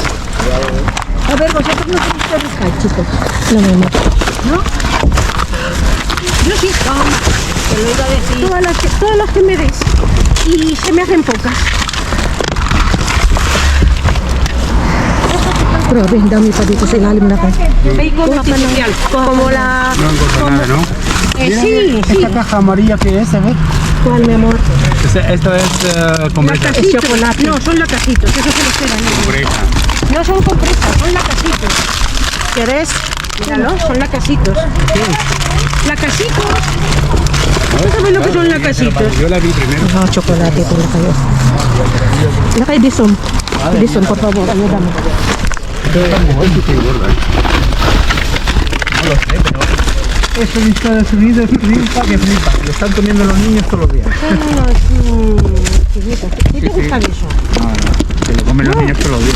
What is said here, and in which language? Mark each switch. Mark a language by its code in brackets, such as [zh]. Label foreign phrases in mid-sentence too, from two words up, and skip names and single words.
[es] A ver, vosotros no tenéis que buscar, chicos. No, mi amor. ¿No? Yo sí. Te lo iba a decir. Todas las que me des. Y se me hacen pocas. Pero ven, [tl] dami pa dito sa ilalim na ka. [es] Bacon artificial. Como la... No encuentro nada, ¿no? sí, sí. ¿Esta caja amarilla qué es? A ver. ¿Cuál, mi amor? Esto es compresa. Es chocolate. No, son lacasitos. Eso se los quedan. Compresa. No son compresas, son lacasitos. ¿Quieres? Míralo, son lacasitos. Lacasitos. ¿Tú sabes lo que son lacasitos? Yo la vi primero. [tl] Ah, chocolate ito na kayo. Lakay Dison. [es] Dison, por favor, ayúdame. Eso en Estados Unidos flipa que flipa. Lo están comiendo los niños todos los días. Son unos chiquitos. ¿Sí te gustan eso? No, se lo comen los niños todos los días.